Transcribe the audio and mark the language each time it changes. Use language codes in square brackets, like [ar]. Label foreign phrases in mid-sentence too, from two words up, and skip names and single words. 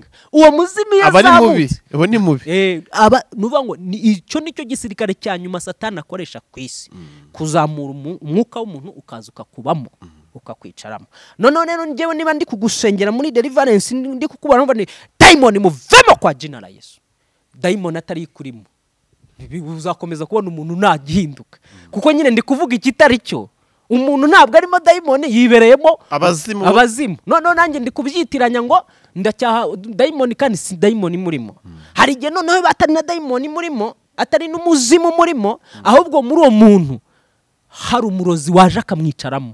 [rw] Uwo muzimu yazamutse abo ni mubi. Nuvuga ngo icyo nicyo gisirikare cya nyuma Satani akoresha ku isi, kuzamura umwuka w'umuntu ukaza ukakubamo, ukakwicaramo. None rero njyewe niba ndi kugusengera muri deliverance, ndi kukubara ngo daimoni muvemo [sw] kwa jina la Yesu, [rw] daimoni atari kurimo, uzakomeza kubona umuntu nagihinduka. Kuko nyine ndi kuvuga ikitari cyo, umuntu ntabwo arimo daimoni, yibereyemo abazimu. None nanjye ndi kubyitiranya ngo ndacyaha daimoni kandi si daimoni murimo. Hari igihe noneho batari na daimoni murimo, atari n'umuzimu murimo, ahubwo muri uwo muntu hari umurozi waje akamwicaramo.